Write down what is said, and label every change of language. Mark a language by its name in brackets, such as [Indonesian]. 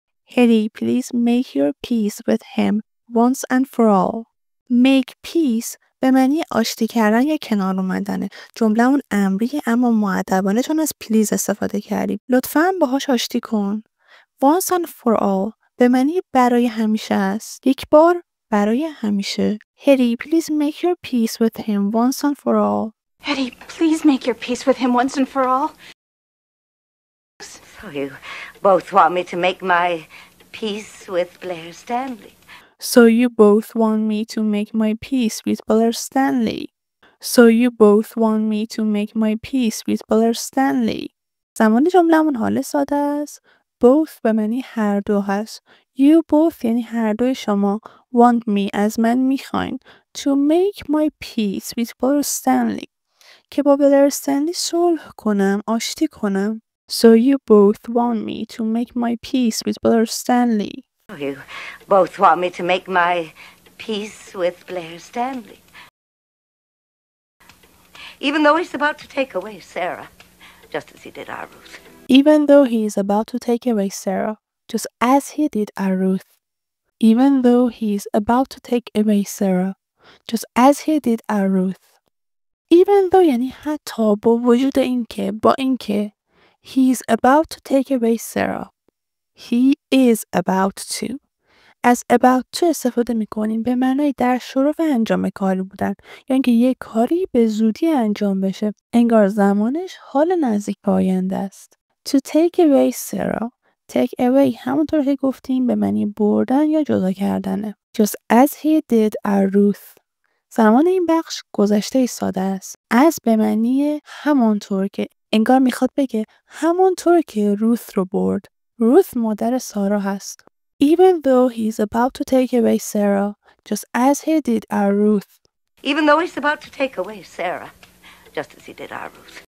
[English] Hetty, please make your peace with him once and for all. Make peace [Persian] به معنی آشتی کردن یا کنار اومدنه. جمله اون امریه اما مؤدبانه چون از please استفاده کردیم. لطفاً باهاش آشتی کن. [English] Once and for all [Persian] به معنی برای همیشه است. یک بار برای همیشه. [English] Hetty, please make your peace with him once and for all. Hetty, please make your peace with him once and for all. So you both want me to make my peace with Blair Stanley. So you both want me to make my peace with Blair Stanley. So you both want me to make my peace with Blair Stanley. [Persian] زمان جمله‌مون حال ساده است. Both به معنی هر دو هست. [English] You both [Persian] یعنی هر دوی شما. [English] Want me [Persian] از من میخواین. [English] To make my peace with Blair Stanley. [Persian] که با بلر استنلی صلح کنم. آشتی کنم. [English] So you both want me to make my peace with Blair Stanley. You both want me to make my peace with Blair Stanley. Even though he's about to take away Sarah, just as he did our Ruth. Even though he is about to take away Sarah, just as he did our Ruth. Even though he is about to take away Sarah, just as he did our Ruth. Even though [Persian] یعنی حتی با وجود اینکه با اینکه [English] he is about to take away Sarah. He is about to. [Persian] از about to استفاده میکنیم به معنای در شروع انجام کاری بودن یا اینکه یک کاری به زودی انجام بشه. انگار زمانش حال نزدیک به آینده است. [English] To take away Sarah. [Persian] Take away همونطور که گفتیم به معنی بردن یا جدا کردنه. [English] Just as he did our Ruth. [Persian] زمان این بخش گذشته ساده است. از به معنی همانطور که انگار میخواد بگه همانطور که روث رو برد. روث مادر سارا هست. [English] Even though he's about to take away Sarah, just as he did our Ruth. Even though he's about to take away Sarah, just as he did our Ruth.